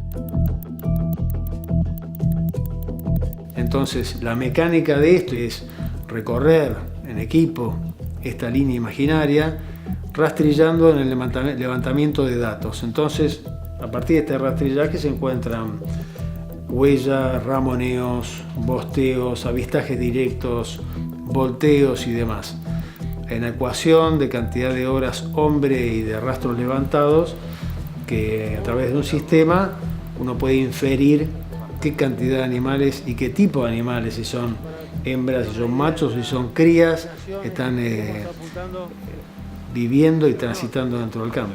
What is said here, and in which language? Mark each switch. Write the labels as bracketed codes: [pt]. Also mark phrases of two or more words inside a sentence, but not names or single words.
[es] Entonces, la mecánica de esto es recorrer en equipo esta línea imaginaria, rastrillando en el levantamiento de datos. Entonces, a partir de este rastrillaje se encuentran huellas, ramoneos, bosteos, avistajes directos, volteos y demás. En ecuación de cantidad de horas hombre y de rastros levantados, que a través de un sistema uno puede inferir qué cantidad de animales y qué tipo de animales, si son hembras, si son machos, si son crías, están viviendo y transitando dentro del campo.